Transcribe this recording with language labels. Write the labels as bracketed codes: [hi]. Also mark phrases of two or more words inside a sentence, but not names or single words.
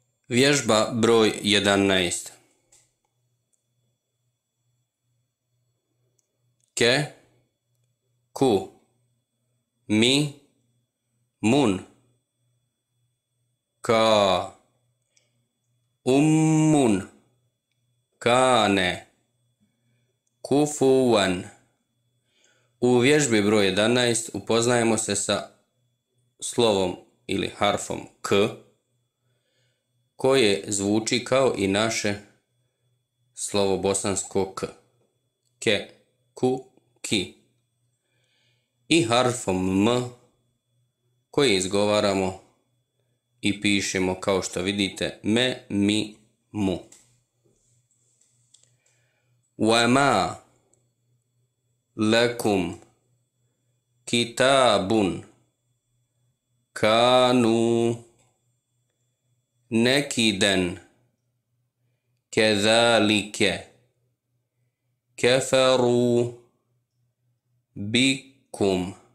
[bs] Vježba broj 11. [ar] كَ، كُ، مِ، مٌ، كَ، أمٌّ، كانَ, kufuvan. [bs] U vježbi broj 11 upoznajemo se sa slovom ili harfom k, koje zvuči kao i naše slovo bosansko k. [ar] كَ، كُ، كِ. [bs] I harfom m, koji izgovaramo i pišemo kao što vidite me, mi, [ar] mu. وما لكم كتاب كانوا نكدا كذلك كفروا بكم